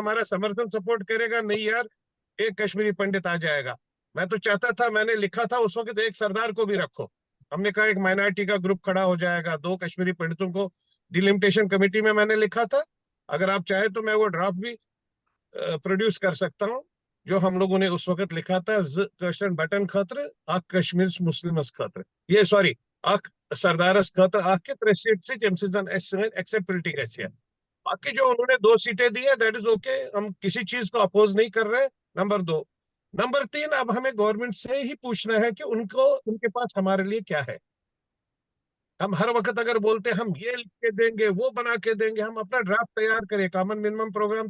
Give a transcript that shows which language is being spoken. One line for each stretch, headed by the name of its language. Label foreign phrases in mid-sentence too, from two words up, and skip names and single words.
Hindi: हमारा समर्थन सपोर्ट करेगा नहीं यार एक कश्मीरी पंडित आ जाएगा मैं तो चाहता था मैंने लिखा था उस वक्त एक सरदार को भी रखो हमने कहा एक माइनॉरिटी का ग्रुप खड़ा हो जाएगा 2 कश्मीरी पंडितों को
English: delimitation committee
Hindi: में मैंने लिखा था अगर आप चाहे तो मैं वो ड्राफ्ट भी प्रोड्यूस कर सकता हूँ जो हम लोगों ने उस वक्त लिखा था क्वेश्चन
Kashmiri: बटन खतर आख कश्मीर मुस्लिम खतर ये सॉरी आख सरदारस खतर आख के
Hindi: 3
English: seat acceptability
Hindi: कैसी है बाकी जो उन्होंने 2 सीटें दी है
English: that is OK
Hindi: हम किसी चीज को अपोज नहीं कर रहे नंबर 2 नंबर 3 अब हमें गवर्नमेंट से ही पूछना है कि उनको उनके पास हमारे लिए क्या है हम हर वक्त अगर बोलते हैं हम ये लिख के देंगे वो बना के देंगे हम अपना ड्राफ्ट तैयार करें
English: common minimum program